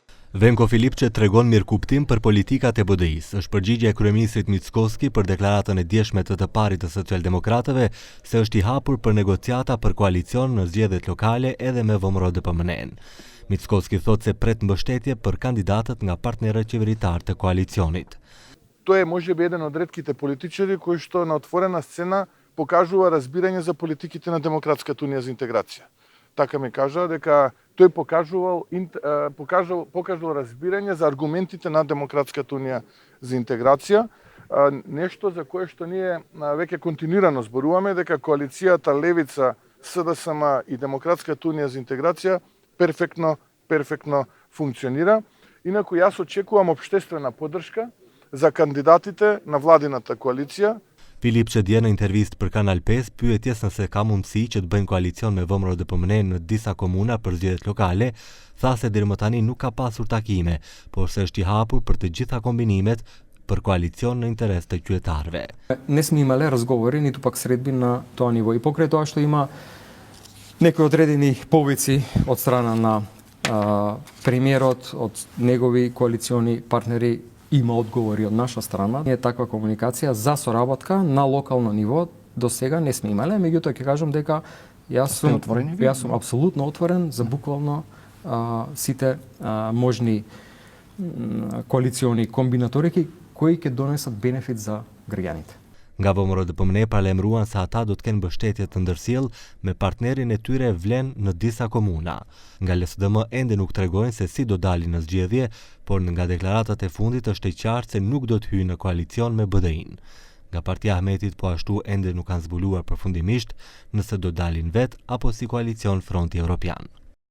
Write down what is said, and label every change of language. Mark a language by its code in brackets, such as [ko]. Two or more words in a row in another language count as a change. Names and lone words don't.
[sq] Venko Filipçe tregon mirëkuptim për politikat e BDI-s. Është përgjigje e kryeministrit Mickoski për deklaratën e djeshme të parit të socialdemokratëve se është i hapur për negociata për koalicion në zgjedhjet lokale edhe me VMRO-DPMN. Mickoski thotë se pret mbështetje për kandidatët nga partnerët qeveritar të koalicionit. [mk] Тој е можеби еден од ретките политичари кои што на отворена сцена покажува разбирање за политиките на Демократската унија за интеграција. Така ми кажа дека тој покажал разбирање за аргументите на Демократската унија за интеграција, нешто за кое што ние веќе континуирано зборуваме дека коалицијата Левица, СДСМ и Демократската унија за интеграција перфектно функционира. Инаку јас очекувам општествена поддршка за кандидатите на владината коалиција. Filipçe dje në intervistë për Kanal 5 pyetjes nëse ka mundësi që të bëjnë koalicion me VMRO-DPMN në disa komuna për zgjedhjet lokale, tha se deri më tani nuk ka pasur takime, por se është i hapur për të gjitha kombinimet për koalicion në interes të qytetarëve. Не сме имале разговори, ниту пак средби на тоа ниво. И покрај тоа што има некои одредени повици од страна на премиерот, од негови коалициони партнери, има одговори од наша страна. Ние таква комуникација за соработка на локално ниво до сега не сме имале, меѓутоа ќе кажам дека јас сум апсолутно отворен за буквално сите можни коалициони комбинаторики кои ќе донесат бенефит за граѓаните. [sq] Nga VMRO-DPMN paralajmëruan se ata do të kenë mbështetje të ndërsjell me partnerin e tyre vlen në disa komuna. Nga LSDM ende nuk tregojnë se si do dalin në zgjedhje, por nga deklaratat e fundit është e qartë se nuk do të hyjnë në koalicion me BDI-n. Nga Partia Ahmetit po ashtu ende nuk kanë zbuluar përfundimisht nëse do dalin vet apo si koalicion Fronti Evropian.